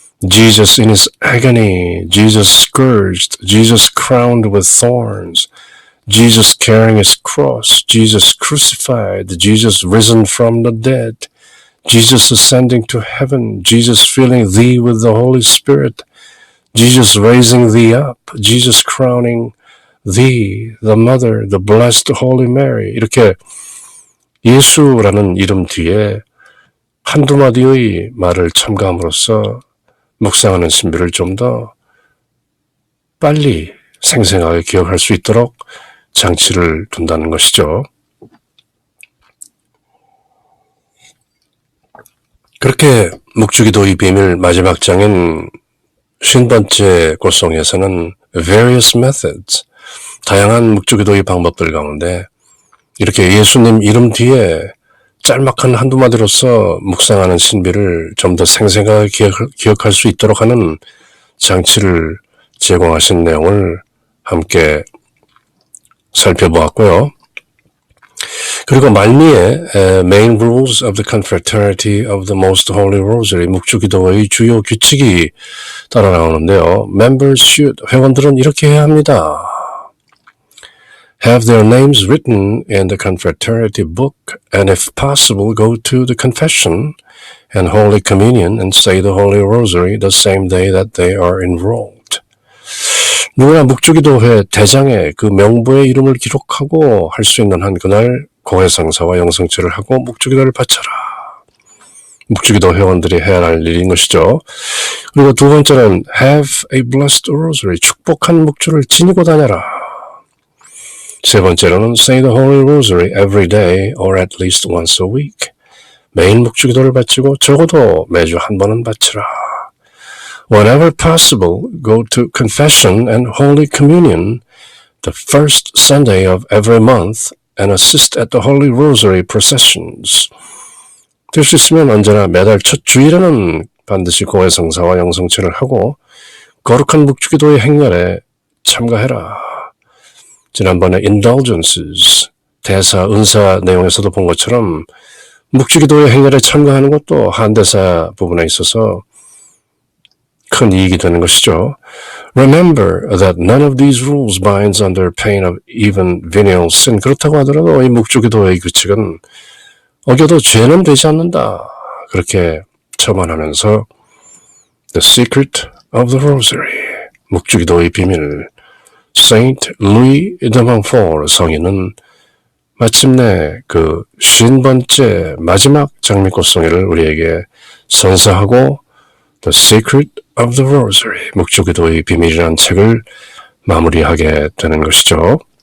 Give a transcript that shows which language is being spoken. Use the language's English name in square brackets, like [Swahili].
[English] Jesus in his agony, Jesus scourged, Jesus crowned with thorns, Jesus carrying his cross, Jesus crucified, Jesus risen from the dead, Jesus ascending to heaven, Jesus filling thee with the Holy Spirit, Jesus raising thee up, Jesus crowning thee, the Mother, the Blessed Holy Mary. [Korean] 이렇게 예수라는 이름 뒤에 한두 마디의 말을 첨가함으로써 묵상하는 신비를 좀 더 빨리 생생하게 기억할 수 있도록 장치를 둔다는 것이죠. 그렇게 묵주기도의 비밀 마지막 장인 50번째 꽃송이에서는 various methods, 다양한 묵주기도의 방법들 가운데 이렇게 예수님 이름 뒤에 짤막한 한두 마디로서 묵상하는 신비를 좀 더 생생하게 기억할 수 있도록 하는 장치를 제공하신 내용을 함께 살펴보았고요. 그리고 말미에 Main Rules of the Confraternity of the Most Holy Rosary, 묵주기도의 주요 규칙이 따라 나오는데요. Members should, 회원들은 이렇게 해야 합니다. [English] Have their names written in the Confraternity book, and if possible, go to the confession and Holy Communion and say the Holy Rosary the same day that they are enrolled. [Korean] 누구나 묵주기도회 대장에 그 명부의 이름을 기록하고 할 수 있는 한 그날 고해성사와 영성체를 하고 묵주기도를 바쳐라. 묵주기도 회원들이 해야 할 일인 것이죠. 그리고 두 번째는 have a blessed rosary, 축복한 묵주를 지니고 다녀라. [English] 세 번째로는 say the holy rosary every day or at least once a week. [Korean] 매일 묵주기도를 바치고 적어도 매주 한 번은 바치라. [English] Whenever possible, go to confession and Holy Communion the first Sunday of every month and assist at the Holy Rosary processions. [Korean] 될 수 있으면 언제나 매달 첫 주일에는 반드시 고해성사와 영성체를 하고 거룩한 묵주기도의 행렬에 참가해라. 지난번에 indulgences, 대사, 은사 내용에서도 본 것처럼 묵주기도의 행렬에 참가하는 것도 한대사 부분에 있어서 큰 이익이 되는 것이죠. Remember that none of these rules binds under pain of even venial sin. 그렇다고 하더라도 이 묵주기도의 규칙은 어겨도 죄는 되지 않는다. 그렇게 첨언하면서 The Secret of the Rosary, 묵주기도의 비밀, Saint Louis de Montfort 성인은 마침내 그 50번째 마지막 장미꽃송이를 우리에게 선사하고 The Secret of the Rosary, 묵주기도의 비밀이라는 책을 마무리하게 되는 것이죠.